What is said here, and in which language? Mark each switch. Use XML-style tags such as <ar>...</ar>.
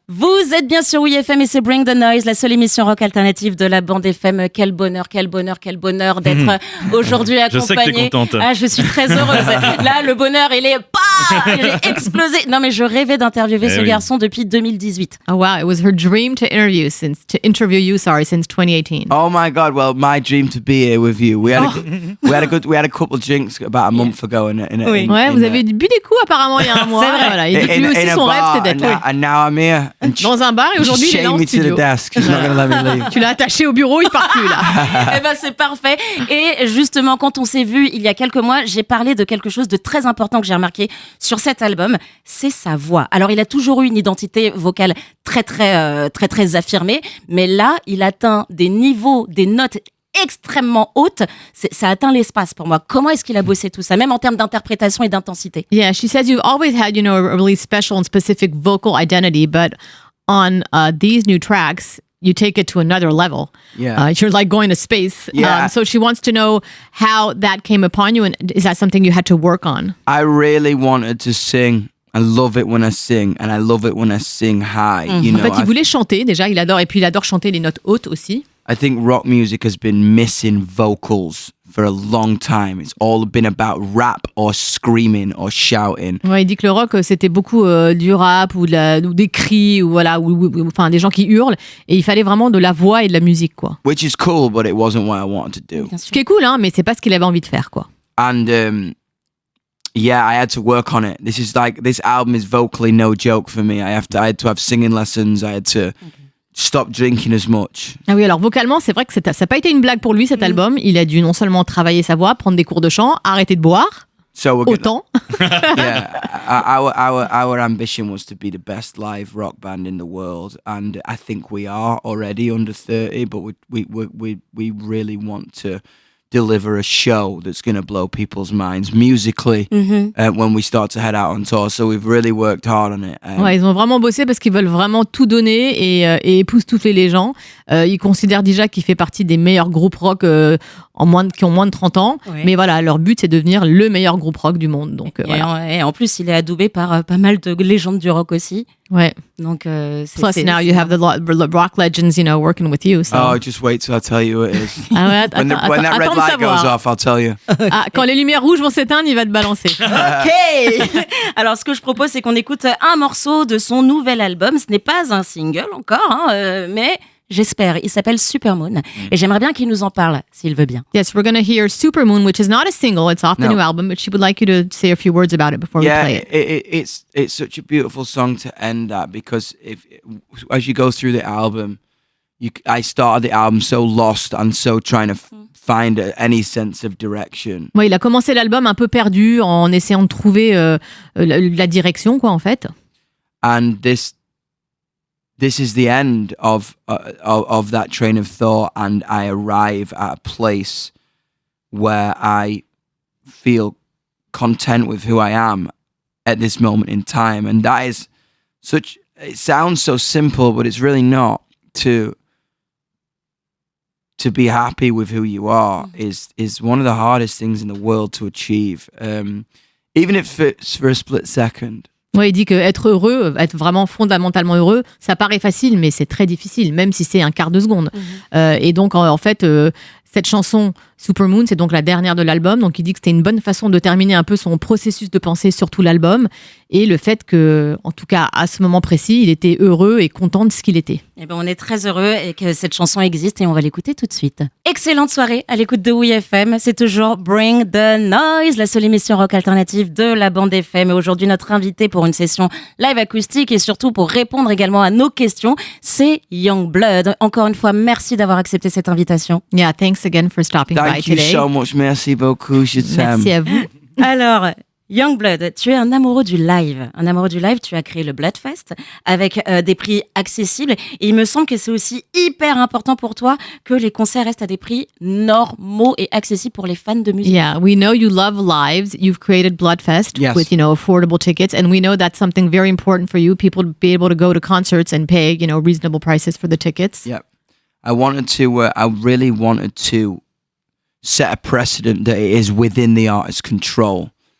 <fr>Vous êtes bien sur WeFM et c'est Bring the Noise, la seule émission rock alternative de la bande FM. Quel bonheur d'être aujourd'hui Je sais que t'es accompagnée. contente. Ah, je suis très heureuse. Là, le bonheur, il est explosé. Non, mais je rêvais d'interviewer ce garçon depuis 2018.</fr> <en>Oh wow, it was her dream to interview you since 2018. Oh my God! Well, my dream to be here with you. We had a couple of drinks about a month ago,</en> <fr>Oui. Ouais, vous avez bu des coups apparemment il y a un mois. C'est vrai. Voilà. Et lui aussi,</fr> <en>in a</en> <fr>son rêve,</fr> <en>bar,</en> <fr>c'était d'être là.</fr> <en>and now I'm here. And</en> <fr>Dans un bar et aujourd'hui, il est là</fr> <en>chained</en> <fr>en</fr> <en>me to the studio. desk. She's not gonna let me leave.</en> <fr>Tu l'as attaché au bureau, il part plus là. Eh ben c'est parfait. Et justement, quand on s'est vu il y a quelques mois, j'ai parlé de quelque chose de très important que j'ai remarqué sur cet album, c'est sa voix. Alors il a toujours eu une identité vocale très affirmée, mais là il atteint des niveaux, des notes extrêmement hautes. Ça atteint l'espace pour moi. Comment est-ce qu'il a bossé tout ça, même en termes d'interprétation et d'intensité?</fr> <en>Yeah, she says you've always had, a really special and specific vocal identity, but on these new tracks, you take it to another level. Yeah. You're like going to space. Yeah. So she wants to know how that came upon you, and is that something you had to work on? I really wanted to sing. I love it when I sing, and I love it when I sing high. You</en> <fr>En</fr> <en>know,</en> <fr>fait, il voulait chanter déjà, il adore, et puis il adore chanter les notes hautes aussi.</fr> <en>I think rock music has been missing vocals for a long time. It's all been about rap or screaming or shouting.</en> <fr>Ouais, il dit que le rock, c'était beaucoup du rap ou des cris, ou enfin des gens qui hurlent, et il fallait vraiment de la voix et de la musique, quoi.</fr> <en>Which is cool, but it wasn't what I wanted to do.</en> <fr>Ce qui est cool, hein, mais c'est pas ce qu'il avait envie de faire, quoi.</fr> <en>And Yeah, I had to work on it. This album is vocally no joke for me. I had to have singing lessons. I had to stop drinking as much.</en> <fr>Ah oui, alors vocalement, c'est vrai que ça n'a pas été une blague pour lui cet album. Il a dû non seulement travailler sa voix, prendre des cours de chant, arrêter de boire.</fr> <en>So we're</en> <fr>Autant.</fr> <en>Yeah, our ambition was to be the best live rock band in the world, and I think we are already under 30. But we really want to deliver a show that's going to blow people's minds musically when we start to head out on tour. So we've really worked hard on it.</en> <fr>Ouais, ils ont vraiment bossé parce qu'ils veulent vraiment tout donner et époustoufler les gens. Ils considèrent déjà qu'il fait partie des meilleurs groupes rock qui ont moins de 30 ans. Ouais. Mais voilà, leur but, c'est de devenir le meilleur groupe rock du monde. Donc, Et en plus, il est adoubé par pas mal de légendes du rock aussi. Ouais. Donc,</fr> <en>Plus, now you have the rock legends, working with you. So. Oh, just wait till I tell you who it is.</en> <fr>Ah ouais,</fr> <en>When that red light goes off, I'll tell you.</en> <fr>Ah, quand les lumières rouges vont s'éteindre, il va te balancer. Ok. Alors, ce que je propose, c'est qu'on écoute un morceau de son nouvel album. Ce n'est pas un single encore, mais j'espère. Il s'appelle Supermoon. Et j'aimerais bien qu'il nous en parle, s'il veut bien.</fr> <en>Yes, we're going to hear Supermoon, which is not a single. It's off the new album, but she would like you to say a few words about it before we play it. It's such a beautiful song to end at, because as you go through the album, I started the album so lost and so trying to find any sense of direction.</en> <fr>Ouais, il a commencé l'album un peu perdu en essayant de trouver la direction, quoi, en fait.</fr> <en>And this is the end of that train of thought, and I arrive at a place where I feel content with who I am at this moment in time. And that is it sounds so simple, but it's really not. To be happy with who you are is one of the hardest things in the world to achieve, even if it's for a split second.</en> <fr>Ouais, il dit qu'être heureux, être vraiment fondamentalement heureux, ça paraît facile, mais c'est très difficile, même si c'est un quart de seconde. Et donc, en fait, cette chanson Supermoon, c'est donc la dernière de l'album. Donc, il dit que c'était une bonne façon de terminer un peu son processus de pensée sur tout l'album. Et le fait que, en tout cas, à ce moment précis, il était heureux et content de ce qu'il était. Eh ben, on est très heureux et que cette chanson existe et on va l'écouter tout de suite. Excellente soirée à l'écoute de WeFM. C'est toujours Bring the Noise, la seule émission rock alternative de la bande FM. Et aujourd'hui, notre invité pour une session live acoustique et surtout pour répondre également à nos questions, c'est Yungblud. Encore une fois, merci d'avoir accepté cette invitation.</fr> <en>Yeah, thanks again for stopping by Thank you today. so much.</en> <fr>Merci beaucoup. Merci à vous. Alors, Yungblud, tu es un amoureux du live. Un amoureux du live, tu as créé le Bloodfest avec des prix accessibles. Et il me semble que c'est aussi hyper important pour toi que les concerts restent à des prix normaux et accessibles pour les fans de musique.</fr> <en>Yeah, we know you love lives. You've created Bloodfest Yes. with, affordable tickets. And we know that's something very important for you, people to be able to go to concerts and pay, reasonable prices for the tickets. Yep. I really wanted to set a precedent that it is within the artist's control.</en>